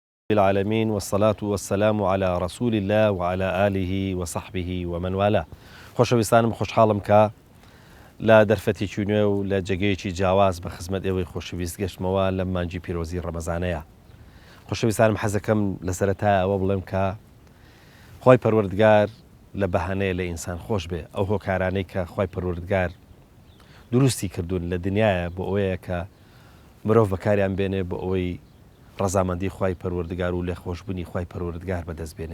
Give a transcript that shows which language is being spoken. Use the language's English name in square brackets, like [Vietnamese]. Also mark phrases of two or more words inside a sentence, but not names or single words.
[Arabic] العالمين والصلاة والسلام على رسول الله وعلى آله وصحبه ومن والاه. [Central Kurdish] خۆشەویستانم خۆشحاڵم کە لە دەرفەتێکی نوێ و لە جێگەیەکی جیاواز بە خزمەت ئێوەی خۆشەویست گەشتمەوە لە مانگی پیرۆزی ڕەمەزانەیە. خۆشەویستانم حەزەکەم لە سەرەتایە ئەوە بڵێم کە خۆی پەروەردگار لە بەهانەیە لە ئینسان خۆش بێ، ئەو هۆکارانەی کە خۆی پەروەردگار دروستی کردوون لە دنیاە بۆ ئەوەیە کە مرۆڤ بەکاریان بێنێ بۆ ئەوەی ڕەزامەندی خی پەروەردگار و لێ خۆشببوونی خی پەروەردگار بەدەست بێنێ.